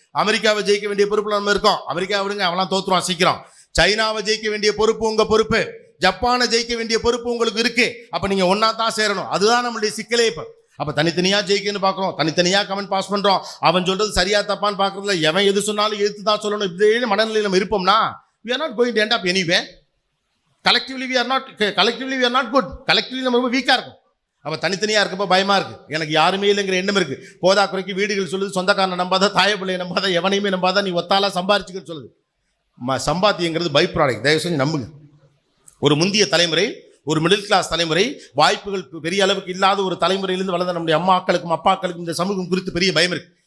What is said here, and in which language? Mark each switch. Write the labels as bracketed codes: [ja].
[ta] அமெரிக்காவை ஜெயிக்க வேண்டிய பொறுப்புல நம்ம இருக்கோம். அமெரிக்கா விடுங்க, அவெல்லாம் தோத்துருவான் சீக்கிரம். சைனாவை ஜெயிக்க வேண்டிய பொறுப்பு உங்க பொறுப்பு. ஜப்பானை ஜெயிக்க வேண்டிய பொறுப்பு உங்களுக்கு இருக்கு. அப்ப நீங்க ஒன்னா தான் சேரணும். அதுதான் நம்மளுடைய சிக்கலே. இப்ப அப்ப தனித்தனியா ஜெயிக்கணும்னு பாக்குறோம், தனித்தனியா கமெண்ட் பாஸ் பண்றோம். அவன் சொல்றது சரியா தப்பான்னு பாக்குறதுல எவன் எது சொன்னாலும் எதிர்த்து தான் சொல்லணும். இப்படி மனநிலையில் நம்ம இருப்போம்னா [en] we are not going to end up anywhere. Collectively we are not good. [ta] Collectively நம்ம ரொம்ப வீக்கா இருக்கும். அப்ப தனித்தனியா இருக்கப்போ பயமா இருக்கு. எனக்கு யாருமே இல்லைங்கிற எண்ணம் இருக்கு. போதா குறைக்கு வீடுகள் சொல்லுது, சொந்தக்காரனை நம்பாத, தாய பிள்ளையை நம்பாத, எவனையுமே நம்பாத, நீ ஒத்தாலா சம்பாரிச்சுக்கன்னு சொல்லுது. சம்பாத்தியங்கிறது பை ப்ராடக்ட். தயவு செஞ்சு நம்புங்க. ஒரு முந்திய தலைமுறை, ஒரு மிடில் கிளாஸ் தலைமுறை, வாய்ப்புகள் பெரிய அளவுக்கு இல்லாத ஒரு தலைமுறையிலிருந்து வளர்ந்த நம்முடைய அம்மாக்களுக்கும் அப்பாக்களுக்கும் இந்த சமூகம் குறித்து பெரிய பயம் இருக்கு.